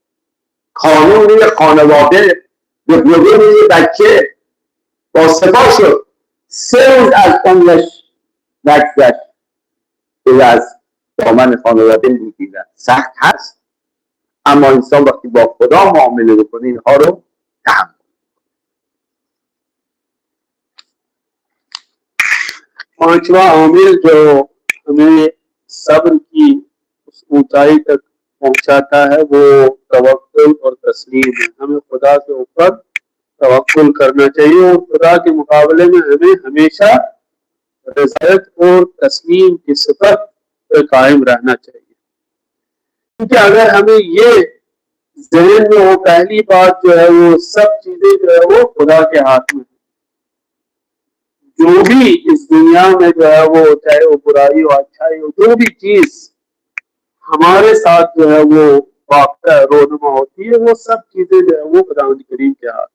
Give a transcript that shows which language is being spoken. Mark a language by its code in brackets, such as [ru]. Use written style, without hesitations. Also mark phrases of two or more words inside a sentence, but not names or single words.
[fa] قانون روی خانواده به قدوم یه بچه با سپاه شد 3 روز از عمرش نگذشت که از دامن خانواده میگیرن. سخت هست، اما انسان وقتی با خدا معامله بکنه اینها رو تحمل. [ur] پانچواں عامل جو ہمیں صبر کی اس اونچائی تک پہنچاتا ہے وہ توکل اور تسلیم ہے. ہمیں خدا کے اوپر توکل کرنا چاہیے اور خدا کے مقابلے میں ہمیں ہمیشہ رضایت اور تسلیم کی صفت پہ قائم رہنا چاہیے. کیونکہ اگر ہمیں یہ ذہن میں ہو پہلی بات جو ہے وہ سب چیزیں جو ہے وہ خدا کے ہاتھ میں، جو بھی اس دنیا میں جو ہے وہ چاہے وہ برائی ہو اچھائی ہو، جو بھی چیز ہمارے ساتھ جو ہے وہ واقع رونما ہوتی ہے، وہ سب چیزیں جو ہے وہ خداوند کریم کے ہاتھ.